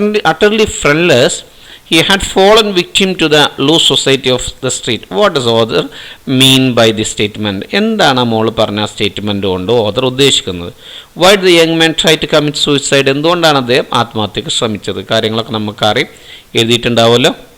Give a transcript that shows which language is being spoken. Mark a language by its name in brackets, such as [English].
[English] Utterly friendless, he had fallen victim to the loose society of the street. What does author mean by this statement? [Malayalam] എന്താണ് മോൾ പറഞ്ഞ statement കൊണ്ട് author ഉദ്ദേശിക്കുന്നത്? [English] Why did the young man try to commit suicide? [Malayalam] എന്തുകൊണ്ടാണ് അദ്ദേഹം ആത്മഹത്യക്ക് ശ്രമിച്ചത്? കാര്യങ്ങളൊക്കെ നമുക്കറിയാം, എഴുതിയിട്ടുണ്ടാവുമല്ലോ.